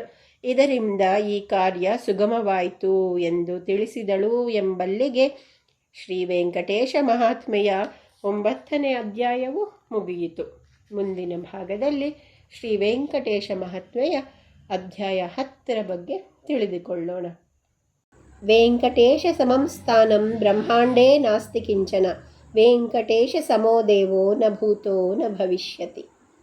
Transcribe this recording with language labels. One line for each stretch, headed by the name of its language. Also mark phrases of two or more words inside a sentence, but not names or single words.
Kannada: ಇದರಿಂದ ಈ ಕಾರ್ಯ ಸುಗಮವಾಯಿತು ಎಂದು ತಿಳಿಸಿದಳು ಎಂಬಲ್ಲಿಗೆ ಶ್ರೀ ವೆಂಕಟೇಶ ಮಹಾತ್ಮೆಯ 9ನೇ ಅಧ್ಯಾಯವು ಮುಗಿಯಿತು. ಮುಂದಿನ ಭಾಗದಲ್ಲಿ ಶ್ರೀ ವೆಂಕಟೇಶ ಮಹಾತ್ಮೆಯ ಅಧ್ಯಾಯ 10ರ ಬಗ್ಗೆ ತಿಳಿದುಕೊಳ್ಳೋಣ.
Sanskrit: ವೆಂಕಟೇಶ ಸಮಂ ಸ್ಥಾನಂ ಬ್ರಹ್ಮಾಂಡೇ ನಾಸ್ತಿ ಕಿಂಚನ. ವೆಂಕಟೇಶ ಸಮೋ ದೇವೋ ನ ಭೂತೋ ನ ಭವಿಷ್ಯತಿ.